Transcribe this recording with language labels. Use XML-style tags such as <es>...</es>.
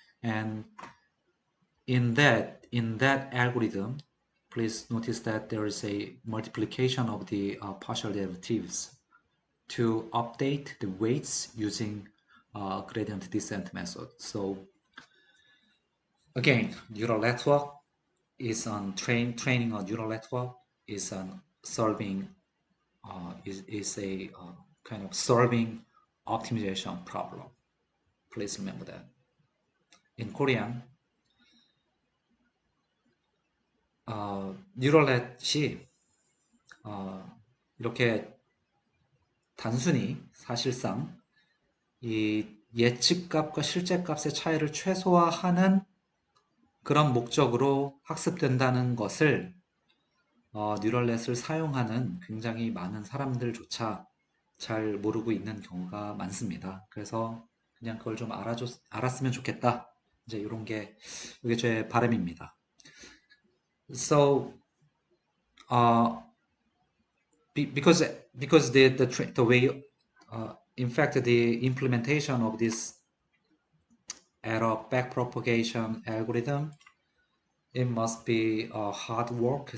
<en>And in that algorithm, please notice that there is a multiplication of the partial derivatives to update the weights using gradient descent method. So again, neural network is on training a neural network is on solving is a kind of solving optimization problem. Please remember that. In Korean,</en> <ko>뉴럴넷이 이렇게 단순히 사실상 이 예측값과 실제값의 차이를 최소화하는 그런 목적으로 학습된다는 것을 뉴럴넷을 사용하는 굉장히 많은 사람들조차 잘 모르고 있는 경우가 많습니다. 그래서 그냥 그걸 좀 알았으면 좋겠다. 이제 이게 제 바람입니다.</ko> <en>So, because the way, in fact, the implementation of this error backpropagation algorithm, it must be hard work.</en>